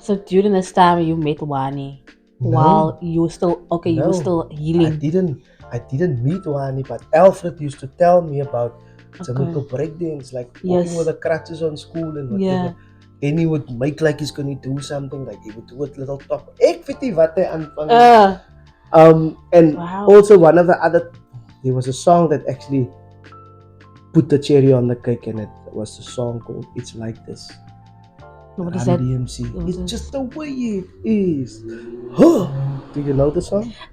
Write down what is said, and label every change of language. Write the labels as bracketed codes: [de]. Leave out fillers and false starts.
[en] So during this time you met Wani, while you were still you were still healing. I didn't meet Wani, but Alfred used to tell me about Jamaica breakdance, like walking with the crutches on school and whatever. And he would make like he's gonna do something, like he would do a little top. [af] Ek weet nie wat hy aanvang. [en] And also one of the other, there was a song that actually put the cherry on the cake, and it was a song called "It's Like This." What is that? DMC. It's just the way it is. Do you know the song?